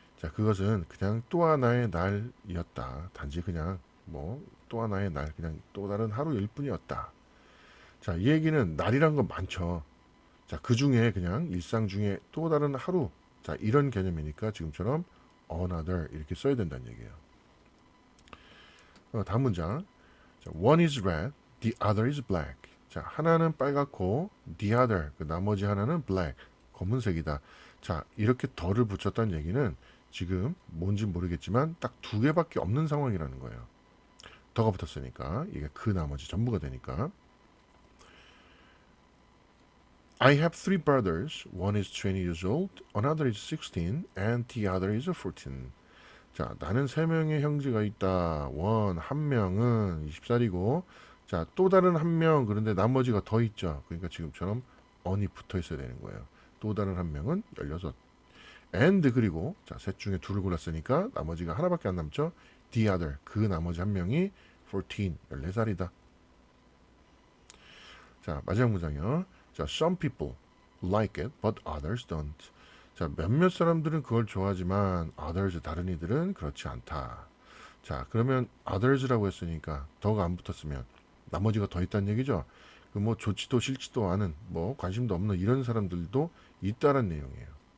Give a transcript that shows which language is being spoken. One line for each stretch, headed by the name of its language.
Korean: 자, 그것은 그냥 또 하나의 날이었다. 단지 그냥 뭐 또 하나의 날, 그냥 또 다른 하루일 뿐이었다. 자, 이 얘기는 날이란 건 많죠. 자, 그 중에 그냥 일상 중에 또 다른 하루. 자, 이런 개념이니까 지금처럼 another 이렇게 써야 된다는 얘기예요. 다음 문장.
English: 자, one is red, the other is black.
Korean: 자, 하나는 빨갛고 the other, 그 나머지 하나는 black, 검은색이다. 자, 이렇게 더를 붙였다는 얘기는 지금 뭔지 모르겠지만 딱 두 개밖에 없는 상황이라는 거예요. 더가 붙었으니까 이게 그 나머지 전부가 되니까.
English: I have three brothers. One is 20 years old, another is 16, and the other is 14.
Korean: 자, 나는 세 명의 형제가 있다. 한 명은 20살이고, 자, 또 다른 한 명, 그런데 나머지가 더 있죠. 그러니까 지금처럼 on이 붙어 있어야 되는 거예요. 또 다른 한 명은 16. and 그리고 자, 셋 중에 둘을 골랐으니까 나머지가 하나밖에 안 남죠. the other 그 나머지 한 명이 14 14살이다. 자, 마지막 문장이요.
English: 자, some people like it but others don't.
Korean: 자, 몇몇 사람들은 그걸 좋아하지만 others 다른 이들은 그렇지 않다. 자, 그러면 others라고 했으니까 더가 안 붙었으면 나머지가 더 있다는 얘기죠. 그 뭐 좋지도 싫지도 않은 뭐 관심도 없는 이런 사람들도 있다는 내용이에요.